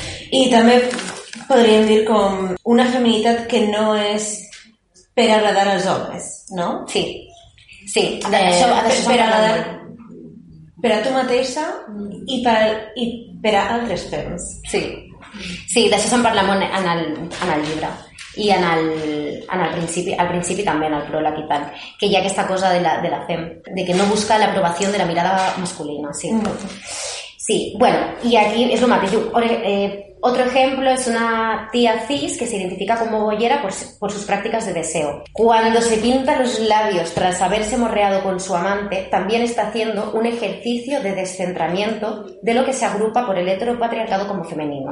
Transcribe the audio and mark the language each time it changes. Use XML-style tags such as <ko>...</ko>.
<es>Y también podrían ir con una feminidad que no es para agradar a los hombres, ¿no? Sí. Sí. Para agradar. Para</es> <ca>tu mateixa</ca> <es>y para otros fems. Sí.</es> <ca>Sí, d'això se'n parla molt en el llibre i al principi també en el pròleg i tal, que hi ha aquesta cosa de la fem, de que no busca l'aprovació de la mirada masculina. Sí. Sí, bueno, i aquí és el mateix.</ca> <es>Otro ejemplo es una tía cis que se identifica como boyera por sus prácticas de deseo. Cuando se pinta los labios tras haberse morreado con su amante, también está haciendo un ejercicio de descentramiento de lo que se agrupa por el heteropatriarcado como femenino.</es>